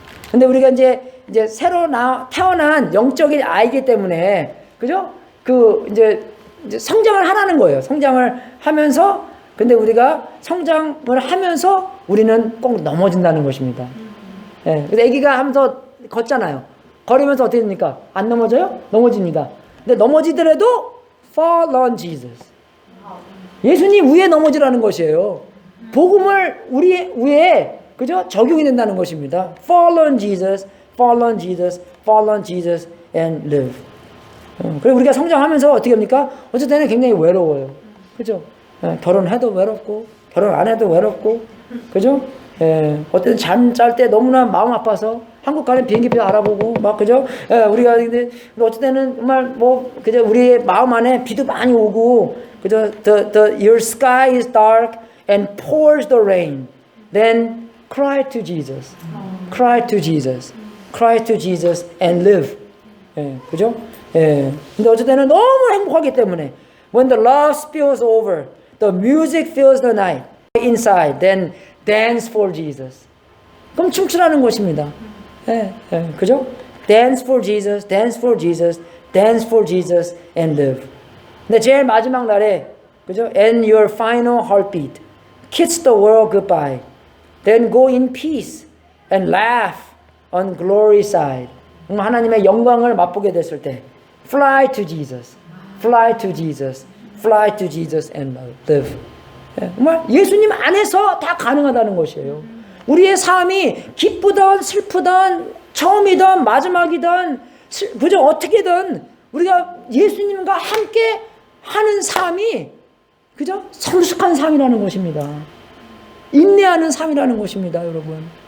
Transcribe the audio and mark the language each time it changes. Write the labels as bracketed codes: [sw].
[ko] 근데 우리가 이제 새로 태어난 영적인 아이기 때문에, 그죠? 이제 성장을 하라는 거예요. 성장을 하면서, 근데 우리가 성장을 하면서 우리는 꼭 넘어진다는 것입니다. 그래서 아기가 하면서 걷잖아요. 걸으면서 어떻게 됩니까? 안 넘어져요? 넘어집니다. 근데 넘어지더라도 [en] fall on Jesus. [ko] 예수님 위에 넘어지라는 것이에요. 복음을 우리 위에, 그죠? 적용이 된다는 것입니다. [en] fall on Jesus, fall on Jesus, fall on Jesus and live. [ko] 그리고 우리가 성장하면서 어떻게 합니까? 어쩔 때는 굉장히 외로워요. 그죠? 결혼해도 외롭고, 결혼 안 해도 외롭고, 그죠? 어쨌든 잠 잘 때 너무나 마음 아파서 한국 가는 비행기표 알아보고, 막, 그죠? 우리가, 근데 어쩔 때는 정말 그죠? 우리의 마음 안에 비도 많이 오고, 그죠? [en] Your sky is dark and pours the rain. Then cry to Jesus. Cry to Jesus. Cry to Jesus and live. [ko] 그죠? 근데 어쩔 때는 너무 행복하기 때문에 [en] when the love spills over, the music fills the night inside, then dance for Jesus. [ko] 그럼 춤추라는 것입니다. 그죠? [en] Dance for Jesus, dance for Jesus, dance for Jesus and live. [ko] 근데 제일 마지막 날에, 그죠? [en] And your final heartbeat, kiss the world goodbye, then go in peace and laugh on glory side. [ko] 하나님의 영광을 맛보게 됐을 때 [en] fly to Jesus, fly to Jesus, fly to Jesus and live. [ko] 정말 예수님 안에서 다 가능하다는 것이에요. 우리의 삶이 기쁘든 슬프든 처음이든 마지막이든, 그저 어떻게든 우리가 예수님과 함께 하는 삶이, 그죠? 성숙한 삶이라는 것입니다. 인내하는 삶이라는 것입니다, 여러분.